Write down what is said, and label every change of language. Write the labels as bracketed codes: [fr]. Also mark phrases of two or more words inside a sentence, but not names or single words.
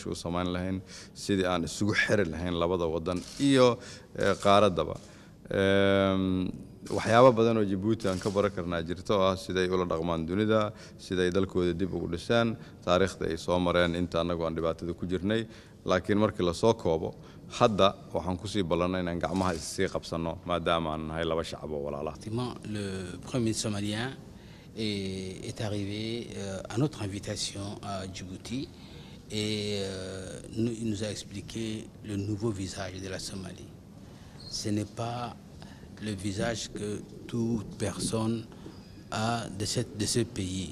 [so] u samayn lahayn sidii aan isugu xiri lahayn labada wadan iyo qaaraddaba waxyaabo badan oo Djibouti aan ka baran karnaa jirto oo ah siday ula dhaqmaan dunida siday dalkooda dib ugu dhisaan taariikhda ay soo mareen inta anagu aan dhibaatada ku jirnay laakiin markii la soo koobo hadda waxaan ku sii ballanay inaan gacmaha isii qabsano maadaama aan nahay laba shacab oo walaalaha. [fr] Le premier ministre somalien est arrivé à notre invitation à Djibouti et il nous a expliqué le nouveau visage de la Somalie. Ce n'est pas le visage que toute personne a de ce pays.